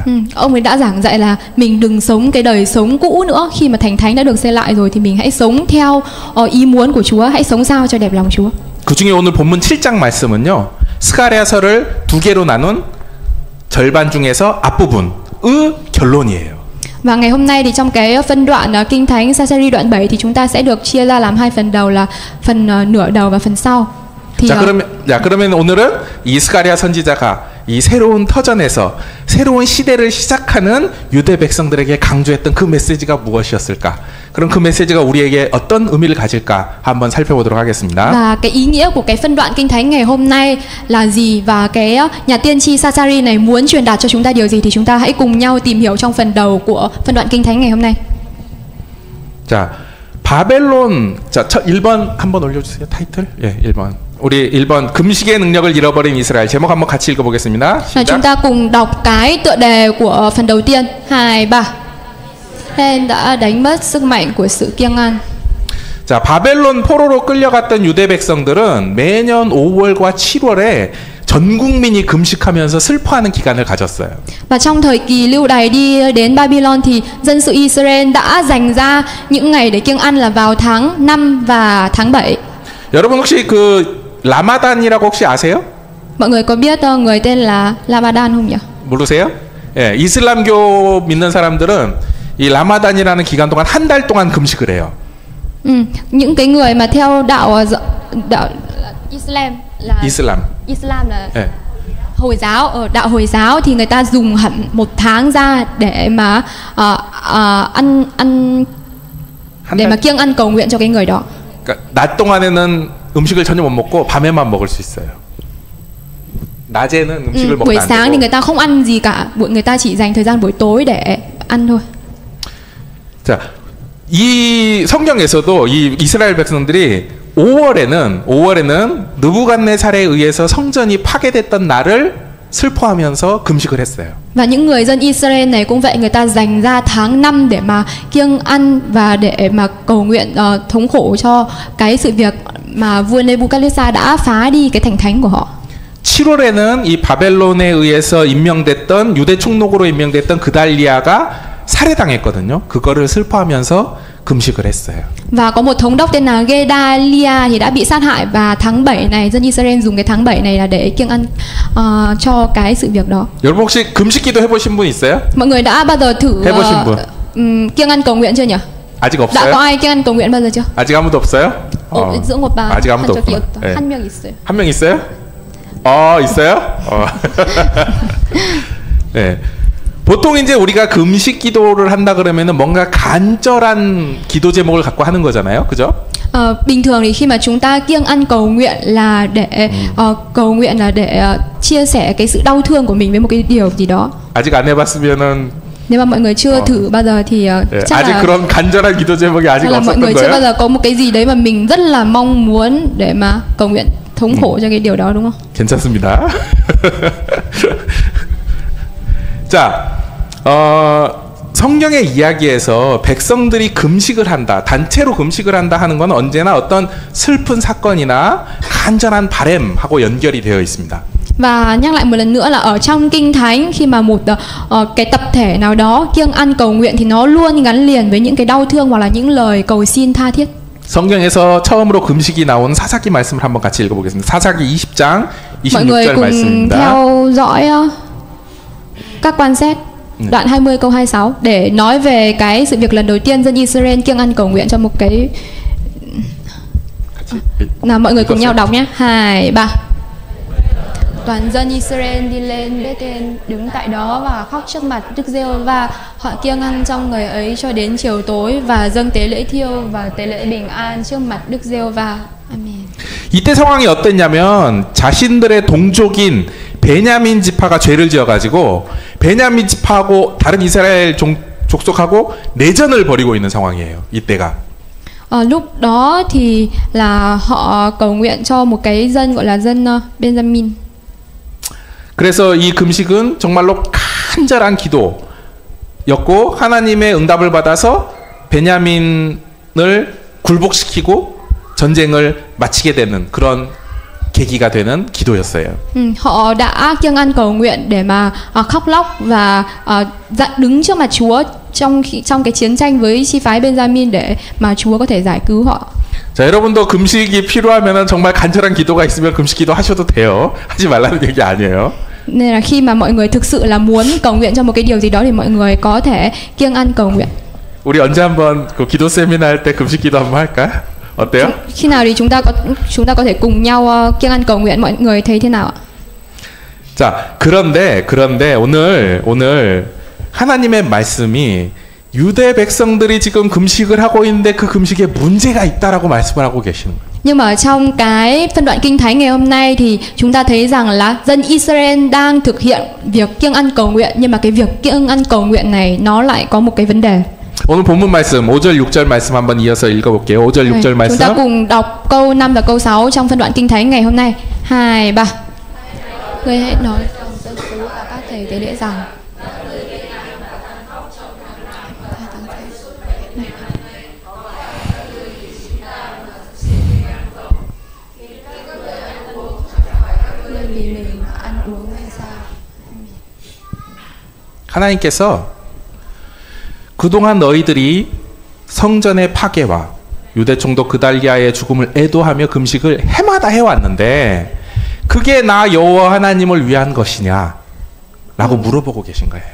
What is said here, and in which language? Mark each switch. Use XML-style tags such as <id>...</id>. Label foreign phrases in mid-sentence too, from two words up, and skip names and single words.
<vi>Ông ấy đã giảng dạy là mình đừng sống cái đời sống cũ nữa. Khi mà thành thánh đã được xây lại rồi thì mình hãy sống theo ý muốn của Chúa, hãy sống sao cho đẹp lòng Chúa.</vi> <ko>그 중에 오늘 본문 7장 말씀은요. 스가랴서를 두 개로 나눈 절반 중에서 앞부분의 결론이에요.</ko> <vi>Và ngày hôm nay thì trong cái phân đoạn Kinh Thánh Sachari đoạn 7 thì chúng ta sẽ được chia ra làm hai phần đầu là phần nửa đầu và phần sau. Thì</vi> <ko>그러면 오늘은 이 스가랴 선지자가 이 새로운 터전에서 새로운 시대를 시작하는 유대 백성들에게 강조했던 그 메시지가 무엇이었을까? 그럼 그 메시지가 우리에게 어떤 의미를 가질까? 한번 살펴보도록 하겠습니다.</ko> <vi>Và cái ý nghĩa của cái phân đoạn Kinh Thánh ngày hôm nay là gì và cái nhà tiên tri Sachari này muốn truyền đạt cho chúng ta điều gì thì chúng ta hãy cùng nhau tìm hiểu trong phần đầu của phân đoạn Kinh Thánh ngày hôm nay.</vi> <ko>자, 바벨론. 자, 1번 한번 올려주세요. 타이틀. 예, 1번. 우리 1번 금식의 능력을 잃어버린 이스라엘. 제목 한번 같이 읽어보겠습니다.</ko> <vi>Chúng ta cùng đọc cái tựa đề của phần đầu tiên. 2, 3. Israel đã đánh mất sức mạnh của sự kiêng ăn.</vi> <ko>자, 바벨론 포로로 끌려갔던 유대 백성들은 매년 5월과 7월에 전 국민이 금식하면서 슬퍼하는 기간을 가졌어요.</ko> <vi>Và trong thời kỳ lưu đày đi đến Babylon thì dân sự Israel đã dành ra những ngày để kiêng ăn là vào tháng 5 và tháng 7.</vi> <ko>여러분 혹시 그 라마단이라고 혹시 아세요?</ko> <vi>Mọi người có biết người tên là Ramadan không nhỉ?</vi> <ko>모르세요? 예, 이슬람교 믿는 사람들은 이 라마단이라는 기간 동안 한 달 동안 금식을 해요.</ko> <vi>Những cái người mà theo đạo Islam là</vi> <ko>예.</ko> <vi>Hồi giáo, ở đạo Hồi giáo thì người ta dùng hẳn một tháng ra để mà ăn để mà kiêng ăn cầu nguyện cho cái người đó.</vi> <ko>그러니까 낮 동안에는 음식을 전혀 못 먹고 밤에만 먹을 수 있어요. 낮에는 음식을 먹으면</ko> <vi>buổi</vi> <ko>안</ko> <vi>sáng</vi> <ko>되고.</ko> <vi>thì người ta không ăn gì cả, người ta chỉ dành thời gian buổi tối để ăn thôi.</vi> <ko>자, 이 성경에서도 이 이스라엘 백성들이 5월에는 느부갓네살에 의해서 성전이 파괴됐던 날을 슬퍼하면서 금식을 했어요.</ko> <vi>Và những người dân Israel này cũng vậy, người ta dành ra tháng 5 để mà kiêng ăn và để mà cầu nguyện thống khổ cho cái sự việc mà vua Nebuchadnezzar đã phá đi cái thành thánh của họ.</vi> <ko>7월에는 이 바벨론에 의해서 임명됐던 유대 총독으로 임명됐던 그달리아가 살해당했거든요. 그거를 슬퍼하면서 금식을 했어요.</ko> <vi>Và có một thống đốc tên là Gedalia thì đã bị sát hại, và tháng 7 này dân Israel dùng cái tháng 7 này là để kiêng ăn cho cái sự việc đó.</vi> <ko>여러분 혹시 금식기도 해보신 분 있어요?</ko> <vi>Mọi người đã bao giờ thử kiêng ăn cầu nguyện chưa nhỉ?</vi> <ko>아직 없어요?</ko> <vi>đã có ai kiêng ăn cầu nguyện bao giờ chưa?</vi> <ko>아직 아무도 없어요?</ko> <vi>giữa một bà</vi> <ko>아직 아무도 없구나. 네. 한 명 있어요. 한 명 있어요? 있어요? 네. 보통 이제 우리가 금식 기도를 한다 그러면은 뭔가 간절한 기도 제목을 갖고 하는 거잖아요, 그죠?</ko> <vi>Bình thường thì khi mà chúng ta kiêng ăn cầu nguyện là để cầu nguyện là để chia sẻ cái sự đau thương của mình với một cái điều gì đó.</vi> <ko>아직 안 해봤으면은</ko> <vi>nếu mà mọi người chưa thử bao giờ thì chắc</vi> <ko>아직</ko> <vi>là</vi> <ko>그런 간절한 기도 제목이 아직</ko> <vi>mọi</vi> <ko>없었던</ko> <vi>người chưa bao</vi> <ko>거예요?</ko> <vi>giờ có một cái gì đấy mà mình rất là mong muốn để mà cầu nguyện thống khổ cho cái điều đó, đúng không?</vi> <ko>괜찮습니다. 자, 성경의 이야기에서 백성들이 금식을 한다, 단체로 금식을 한다 하는 건 언제나 어떤 슬픈 사건이나 간절한 바램하고 연결이 되어 있습니다.</ko> <vi>Và nhắc lại một lần nữa là ở trong Kinh Thánh, khi mà một cái tập thể nào đó kiêng ăn cầu nguyện thì nó luôn gắn liền với những cái đau thương hoặc là những lời cầu xin tha thiết.</vi> <ko>성경에서 처음으로 금식이 나온 사사기 말씀을 한번 같이 읽어보겠습니다. 사사기 20장</ko> <vi>Mọi người</vi> <ko>26절</ko> <vi>cùng</vi> <ko>말씀입니다.</ko> <vi>theo dõi các quan xét đoạn 20 câu 26 để nói về cái sự việc lần đầu tiên dân Israel kiêng ăn cầu nguyện cho một cái. Nào mọi người cùng nhau đọc nhé. 2, 3. Toàn dân Israel đi lên Bethel, đứng tại đó và khóc trước mặt Đức Giê-hô-va. Họ kiêng ăn trong ngày ấy cho đến chiều tối và dâng tế lễ thiêu và tế lễ bình an trước mặt Đức Giê-hô-va.</vi> <ko>아멘. 이때 상황이 어땠냐면 자신들의 동족인 베냐민 지파가 죄를 지어가지고 베냐민 지파하고 다른 이스라엘 족속하고 내전을 벌이고 있는 상황이에요. 이때가.</ko> <vi>Lúc đó thì là họ cầu nguyện cho một cái dân gọi là dân Benjamin.</vi> <ko>그래서 이 금식은 정말로 간절한 기도였고 하나님의 응답을 받아서 베냐민을 굴복시키고 전쟁을 마치게 되는 그런 계기가 되는 기도였어요.</ko> <vi>Họ đã kiêng ăn cầu nguyện để mà khóc lóc và đứng trước mặt Chúa trong cái chiến tranh với chi phái Benjamin để mà Chúa có thể giải cứu họ.</vi> <ko>자, 여러분도 금식이 필요하면은 정말 간절한 기도가 있으면 금식 기도 하셔도 돼요. 하지 말라는 얘기 아니에요.</ko> <vi>Nên là khi mà mọi người thực sự là muốn cầu nguyện cho một cái điều gì đó thì mọi người có thể kiêng ăn cầu nguyện.</vi> <ko>우리 언제 한번 그 기도 세미나 할 때 금식 기도 한번 할까? 어때요?</ko> <vi>Khi nào thì chúng ta có thể cùng nhau kiêng ăn cầu nguyện, mọi người thấy thế nào ạ?</vi> <ko>자, 그런데 오늘 하나님의 말씀이 유대 백성들이 지금 금식을 하고 있는데 그 금식에 문제가 있다라고 말씀을 하고 계시는 거예요.</ko> <vi>Nhưng mà ở trong cái phân đoạn Kinh Thánh ngày hôm nay thì chúng ta thấy rằng là dân Israel đang thực hiện việc kiêng ăn cầu nguyện, nhưng mà cái việc kiêng ăn cầu nguyện này nó lại có một cái vấn đề.</vi> <ko>오늘 본문 말씀 5절 6절 말씀 한번 이어서 읽어볼게요. 5절 6절 말씀.</ko> <vi>Chúng ta cùng đọc câu 5 và câu 6 trong phân đoạn Kinh Thánh ngày hôm nay. 2, 3. Ngươi hãy nói trong dân số và các thầy tế lễ rằng vì mình ăn uống hay sao?</vi> <ko>하나님께서 그동안 너희들이 성전의 파괴와 유대 총독 그달리아의 죽음을 애도하며 금식을 해마다 해왔는데 그게 나 여호와 하나님을 위한 것이냐? 라고 물어보고 계신 거예요.</ko>